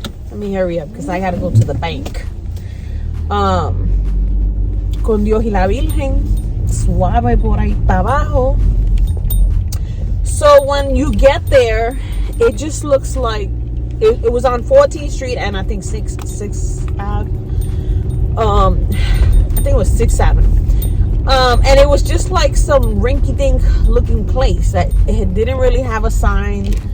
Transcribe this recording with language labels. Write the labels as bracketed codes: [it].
[en] Let me hurry up because I gotta go to the bank. [es] Con Dios y la Virgen, suave por ahí para abajo. [en] So when you get there, it just looks like it was on 14th Street and I think 6th Ave. I think it was 6th Avenue. And it was just like some rinky-dink looking place that it didn't really have a sign.